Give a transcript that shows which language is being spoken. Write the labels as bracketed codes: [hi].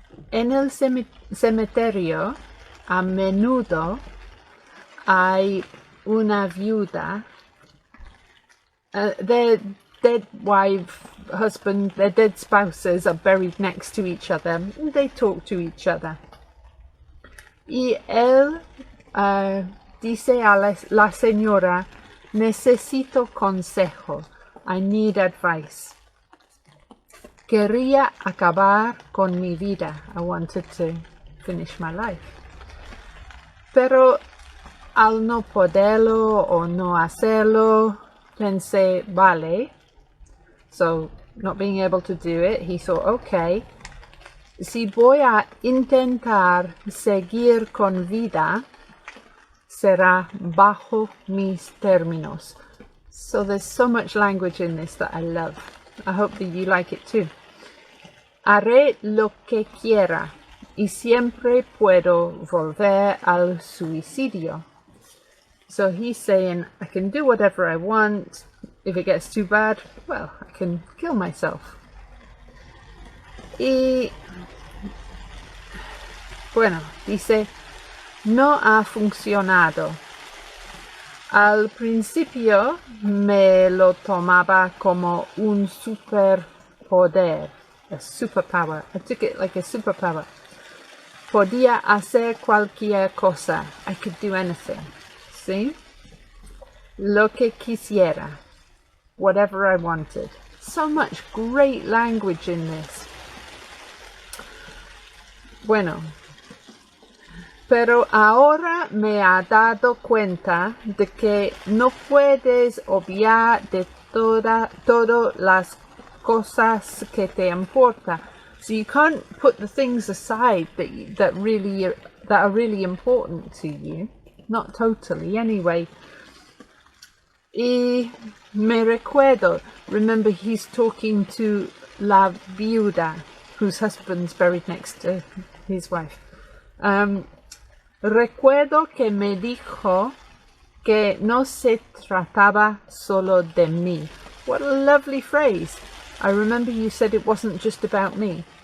[es] En el cementerio, a menudo, hay una viuda. [en] Their dead wife, husband, their dead spouses are buried next to each other. They talk to each other. [es] Y él dice a la señora, necesito consejo. [en] I need advice. [es] Quería acabar con mi vida. [en] I wanted to finish my life. [es] Pero al no poderlo o no hacerlo, pensé, vale. [en] So, not being able to do it, he thought, okay, [es] si voy a intentar seguir con vida, será bajo mis términos. [en] So there's so much language in this that I love. I hope that you like it too. [es] Haré lo que quiera y siempre puedo volver al suicidio. [en] So he's saying, I can do whatever I want. If it gets too bad, well, I can kill myself. [es] Y bueno, dice, no ha funcionado. Al principio me lo tomaba como un superpoder, [en] a superpower. I took it like a superpower. [es] Podía hacer cualquier cosa. [en] I could do anything. See? [es] Lo que quisiera. [en] Whatever I wanted. So much great language in this. [es] Bueno, pero ahora me ha dado cuenta de que no puedes obviar de todas las cosas que te importan. [en] So you can't put the things aside that are really important to you. Not totally, anyway. [es] Y me recuerdo, [en] remember he's talking to [es] la viuda, [en] whose husband's buried next to his wife. [es] Recuerdo que me dijo que no se trataba solo de mí. [en] What a lovely phrase. I remember you said it wasn't just about me.